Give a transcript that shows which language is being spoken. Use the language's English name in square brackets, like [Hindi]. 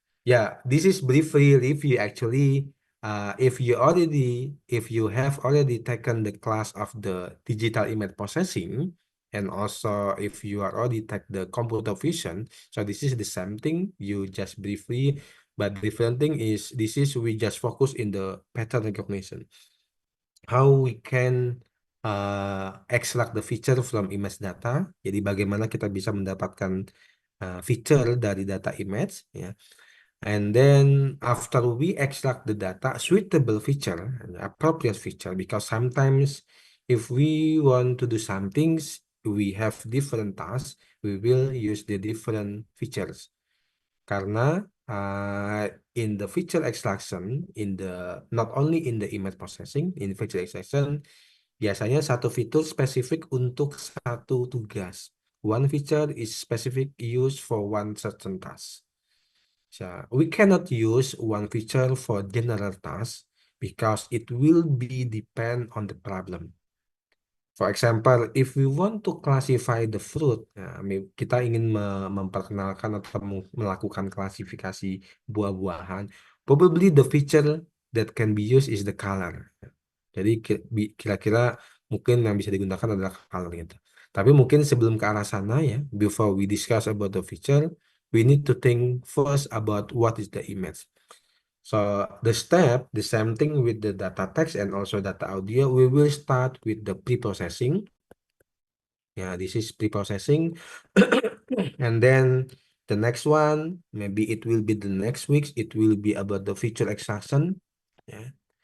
[English] Yeah, this is briefly review actually. If you have already taken the class of the digital image processing, and also if you are already take the computer vision, so this is the same thing. You just briefly. But different thing is this is we just focus in the pattern recognition. How we can extract the feature from image data. [Indonesian] Jadi bagaimana kita bisa mendapatkan feature dari data image ya. [English] And then after we extract the data, suitable feature, appropriate feature, because sometimes if we want to do some things, we have different tasks, we will use the different features. [Indonesian] Karena [English] in the feature extraction, not only in the image processing, in feature extraction, [Indonesian] biasanya satu fitur spesifik untuk satu tugas. [English] One feature is specific use for one certain task. So we cannot use one feature for general task because it will be depend on the problem. For example, if we want to classify the fruit, [Indonesian] kita ingin memperkenalkan atau melakukan klasifikasi buah-buahan, [English] probably the feature that can be used is the color. [Indonesian] Jadi kira-kira mungkin yang bisa digunakan adalah color gitu. Tapi mungkin sebelum ke arah sana ya, [English] before we discuss about the feature, we need to think first about what is the image. So the same thing with the data text and also data audio, we will start with the pre-processing. Yeah, this is pre-processing. And then the next one, maybe it will be the next week, it will be about the feature extraction. Yeah.